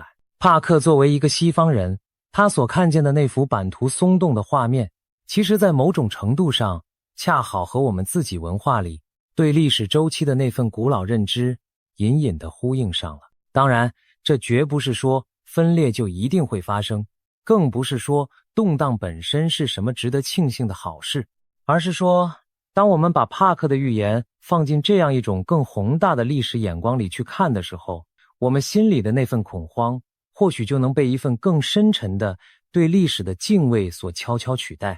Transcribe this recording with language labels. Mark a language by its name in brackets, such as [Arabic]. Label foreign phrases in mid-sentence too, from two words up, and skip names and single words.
[Chinese] 帕克作為一個西方人，他所看見的那幅版圖鬆動的畫面，其實在某種程度上恰好和我們自己文化裡對歷史周期的那份古老認知隱隱地呼應上了。當然，這絕不是說分裂就一定會發生，更不是說動盪本身是什麼值得慶幸的好事，而是說，當我們把帕克的預言放進這樣一種更宏大的歷史眼光裡去看的時候，我們心裡的那份恐慌，或許就能被一份更深沉的對歷史的敬畏所悄悄取代。